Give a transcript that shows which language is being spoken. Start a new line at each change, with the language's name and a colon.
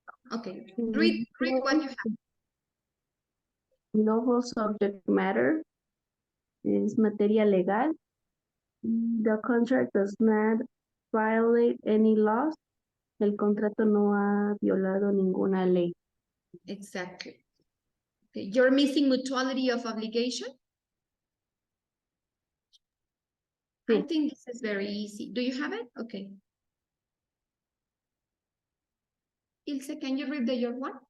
English: Okay, read what you have.
Spanish: Lawful subject matter es materia legal.
English: The contract does not violate any laws.
Spanish: El contrato no ha violado ninguna ley.
English: Exactly. Okay. You're missing mutuality of obligation?
Spanish: Sí.
English: I think this is very easy. Do you have it? Okay. Ilse, can you read your one?